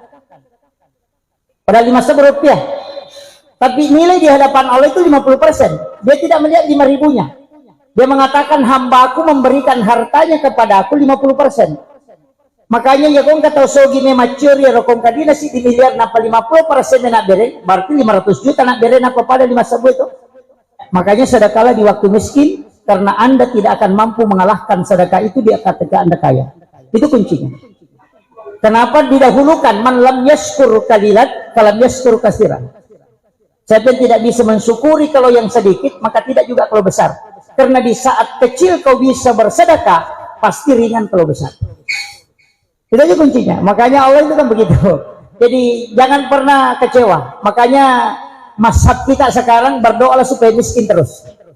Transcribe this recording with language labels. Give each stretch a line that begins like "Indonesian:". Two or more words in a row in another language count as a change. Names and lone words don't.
Indonesian: Pada 5 rupiah. Tapi nilai di hadapan Allah itu 50%. Dia tidak melihat 5.000-nya. Dia mengatakan hambaku memberikan hartanya kepada aku 50%. Makanya ya kong kata sogi me mature ya rokong kadina si di miliar napa 50% nak bere, berarti 500 juta nak bere napa pada 5 sabu itu. Makanya sedekahlah di waktu miskin karena Anda tidak akan mampu mengalahkan sedekah itu di ketika Anda kaya. Itu kuncinya. Kenapa didahulukan
Arabic: من لم يشكر قليلا فلم يشكر كثيرا.
Indonesian: Siapa yang tidak bisa mensyukuri kalau yang sedikit, maka tidak juga kalau besar. Karena di saat kecil kau bisa bersedekah, pasti ringan kalau besar. Itu aja kuncinya. Makanya Allah itu kan begitu. Jadi jangan pernah kecewa. Makanya mazhab kita sekarang berdoalah supaya miskin terus.